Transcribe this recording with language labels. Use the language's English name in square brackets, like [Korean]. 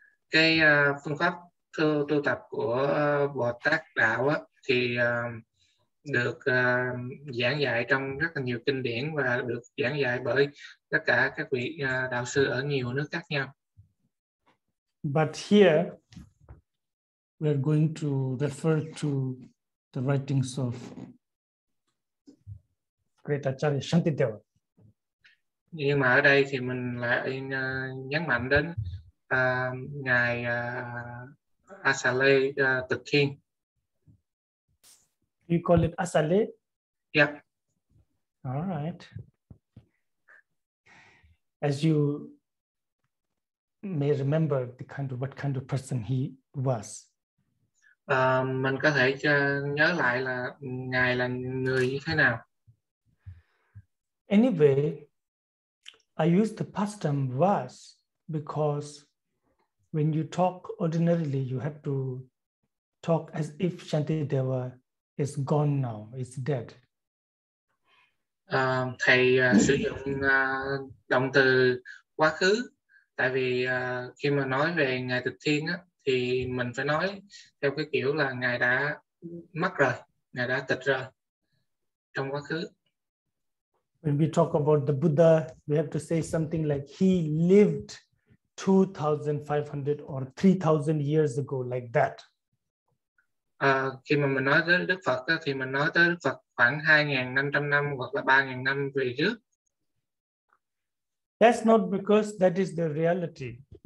[Vietnamese] Cái phương pháp tu tập của Bồ Tát đạo thì được giảng dạy trong rất là nhiều kinh điển và được giảng dạy bởi tất cả các vị đạo sư ở nhiều nước khác nhau. [English] But here we are going to refer to the writings of great Acharya Shantideva. [Vietnamese] Nhưng mà ở đây thì mình lại nhấn mạnh đến ngài Asale Tịch Thiên. [English] You call it Asale? Yep. All right. As you may remember what kind of person he was. [Vietnamese] Mình có thể nhớ lại là ngài là người như thế nào. [English] Anyway, I use the past tense was because when you talk ordinarily, you have to talk as if Shantideva is gone now, is dead. [Vietnamese] Thầy sử dụng động từ quá khứ, tại vì khi mà nói về ngài Tịch Thiên thì mình phải nói theo cái kiểu là ngài đã mất rồi, ngài đã tịch rồi trong quá khứ. [English] When we talk about the Buddha, we have to say something like he lived 2,500 or 3,000 years ago, like that. [Vietnamese] Khi mà mình nói tới Đức Phật thì mình nói tới Đức Phật khoảng 2.500 năm hoặc là 3.000 năm về trước. [English] That's not because that is the reality.